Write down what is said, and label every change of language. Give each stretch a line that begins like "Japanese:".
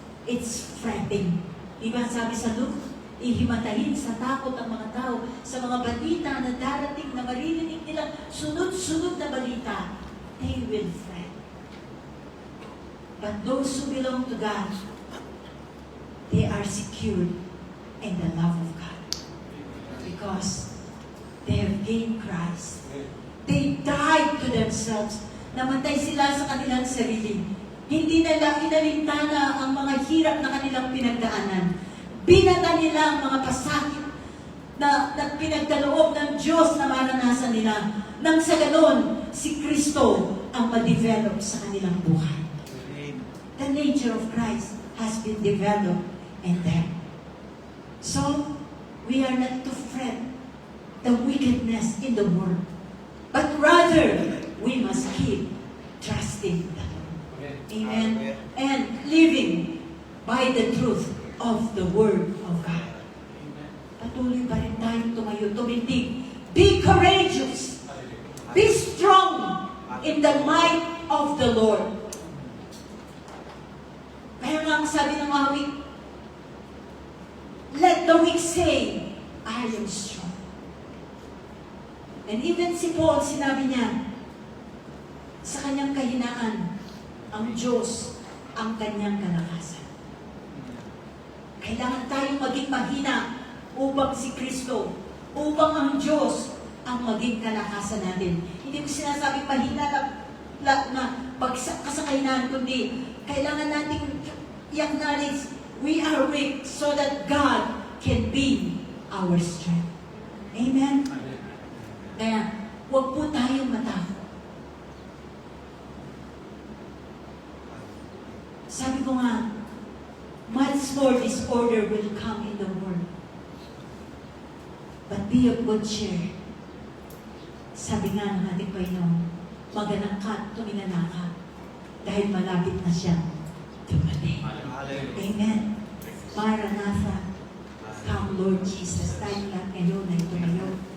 English: It's fretting.
Filipino: Diba sabi sa Luke, ihimatayin sa takot ang mga tao sa mga balita na darating na maririnig nilang sunod-sunod na balita.
English: They will fret. But those who belong to God, they are secured in the love of God. Because they have gained Christ. They died to themselves.
Filipino: Namatay sila sa kanilang sarili. Hindi nila inalintana ang mga hirap na kanilang pinagdaanan. Binata nila ang mga pasakit na pinagkaloob ng Diyos na maranasan nila. Nang sa ganon, si Kristo ang ma-develop sa kanilang buhay.
English: The nature of Christ has been developed in them. So, we are not to fret the wickedness in the world. But rather, we must keep trusting the Lord. Amen. And living by the truth of the Word of God.
Filipino: Patuloy pa rin tayong tumayo, tumindig.
English: Be courageous. Be strong in the might of the Lord.
Filipino: Kaya nga ang sabi ng awit,
English: let the weak say, I am strong.
Filipino: And even si Paul, sinabi niya, sa kanyang kahinaan, ang Diyos ang kanyang kalakasan. Kailangan tayong maging mahina upang si Kristo, upang ang Diyos ang maging kalakasan natin. Hindi ko sinasabing mahina na pagkasakahinaan, kundi kailangan natin i-acknowledge
English: we are weak so that God can be our strength.
Filipino: Amen? Kaya, huwag po tayong matakot. Sabi ko nga,
English: much more disorder will come in the world. But be of good cheer.
Filipino: Sabi nga ng ating Panginoon, maganak ka at tumingala ka dahil malapit na siya dumating. Amen. Maranatha.
English: Come, Lord Jesus.
Filipino: Tayo lahat ngayon ay tumayo.